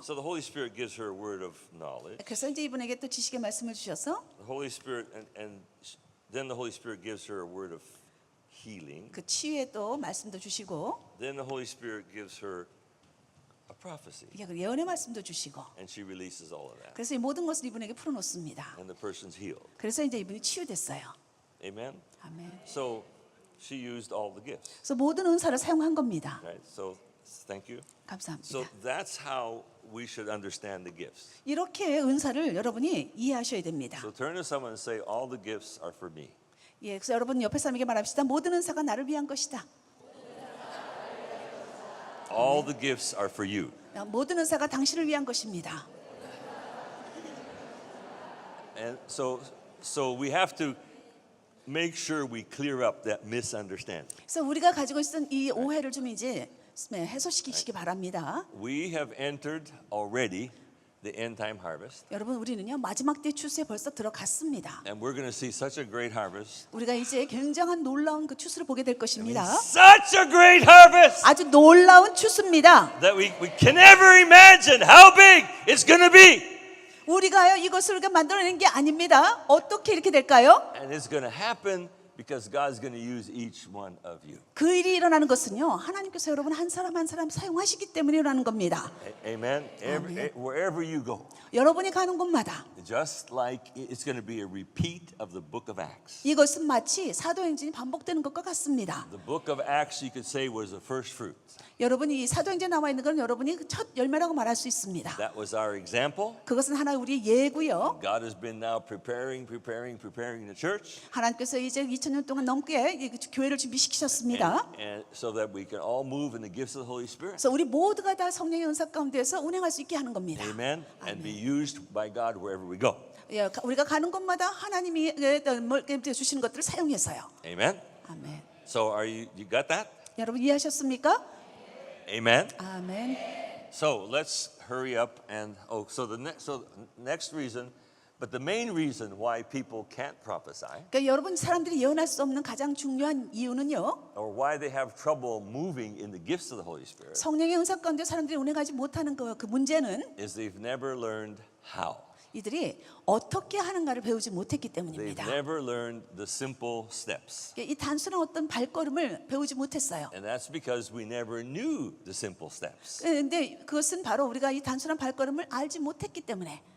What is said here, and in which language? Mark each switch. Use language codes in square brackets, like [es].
[en] So the Holy Spirit gives her a word of knowledge. [ko] 그래서 이제 이분에게 또 지식의 말씀을 주셔서 [en] The Holy Spirit, and then the Holy Spirit gives her a word of healing. [ko] 그 치유에 또 말씀도 주시고, [en] Then the Holy Spirit gives her a prophecy, [ko] 이게 그 예언의 말씀도 주시고, [en] and she releases all of that. [ko] 그래서 이 모든 것을 이분에게 풀어놓습니다. [en] And the person's healed. [ko] 그래서 이제 이분이 치유됐어요. [en] Amen? [ko] 아멘. [en] So she used all the gifts. [ko] 그래서 모든 은사를 사용한 겁니다. [en] Right? So thank you. [ko] 감사합니다. [en] So that's how we should understand the gifts. [ko] 이렇게 은사를 여러분이 이해하셔야 됩니다. [en] So turn to someone and say, all the gifts are for me. [ko] 예, 그래서 여러분 옆에 사람에게 말합시다. 모든 은사가 나를 위한 것이다. [en] All the gifts are for you. [ko] 모든 은사가 당신을 위한 것입니다. [en] And so we have to make sure we clear up that misunderstanding. [ko] 그래서 우리가 가지고 있던 이 오해를 좀 이제 해소시키시기 바랍니다. [en] We have entered already the end time harvest, [ko] 여러분, 우리는요 마지막 때 추수에 벌써 들어갔습니다. [en] and we're going to see such a great harvest. [ko] 우리가 이제 굉장한 놀라운 그 추수를 보게 될 것입니다. [en] Such a great harvest [ko] 아주 놀라운 추수입니다. [en] that we can never imagine how big it's going to be. [ko] 우리가요 이것을 우리가 만들어내는 게 아닙니다. 어떻게 이렇게 될까요? [en] And it's going to happen because God's going to use each one of you. [ko] 그 일이 일어나는 것은요 하나님께서 여러분 한 사람 한 사람 사용하시기 때문에 일어나는 겁니다. [en] Amen. Wherever you go, [ko] 여러분이 가는 곳마다 [en] just like it's going to be a repeat of the book of Acts. [ko] 이것은 마치 사도행전이 반복되는 것과 같습니다. [en] The book of Acts, you could say, was the first fruit. [ko] 여러분이 이 사도행전에 나와 있는 건 여러분이 그 첫 열매라고 말할 수 있습니다. [en] That was our example. [ko] 그것은 하나의 우리의 예고요. [en] God has been now preparing the church, [ko] 하나님께서 이제 2000년 동안 넘게 이 교회를 준비시키셨습니다. [en] and so that we can all move in the gifts of the Holy Spirit. [ko] 그래서 우리 모두가 다 성령의 은사 가운데서 운행할 수 있게 하는 겁니다. [en] Amen. And be used by God wherever we go. [ko] 예, 우리가 가는 곳마다 하나님이 주시는 것들을 사용해서요. [en] Amen. [ko] 아멘. [en] So you got that? [ko] 여러분 이해하셨습니까? [en] Amen. [ko] 아멘. [en] So let's hurry up and so the next reason, but the main reason why people can't prophesy [ko] 그러니까 여러분 사람들이 예언할 수 없는 가장 중요한 이유는요. [en] or why they have trouble moving in the gifts of the Holy Spirit [ko] 성령의 은사 가운데 사람들이 운행하지 못하는 그 문제는 [en] is they've never learned how. [ko] 이들이 어떻게 하는가를 배우지 못했기 [en] They've [ko] 때문입니다. [en] never learned the simple steps. [ko] 이 단순한 어떤 발걸음을 배우지 못했어요. [en] And that's because we never knew the simple steps. [ko] 그런데 그것은 바로 우리가 이 단순한 발걸음을 알지 못했기 때문에.